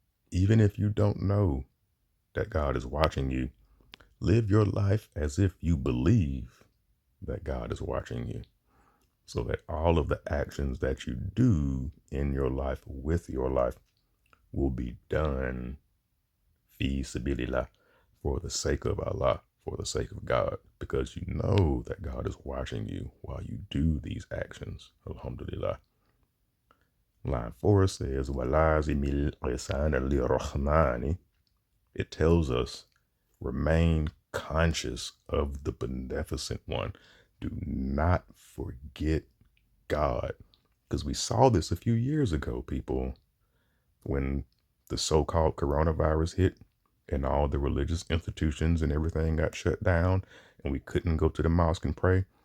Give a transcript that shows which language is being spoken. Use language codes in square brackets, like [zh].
[en] Even if you don't know that God is watching you, live your life as if you believe that God is watching you, so that all of the actions that you do in your life, with your life, will be done fi sabilillah, for the sake of Allah, for the sake of God, because you know that God is watching you while you do these actions. [ar] Alhamdulillah. [en] Line 4 says, [ar] وَلَازِمِ الْقِسَانَ لِرَحْمَانِ. [en] It tells us, remain conscious of the beneficent one. Do not forget God. Because we saw this a few years ago, people, when the so-called coronavirus hit and all the religious institutions and everything got shut down, and we couldn't go to the mosque and pray.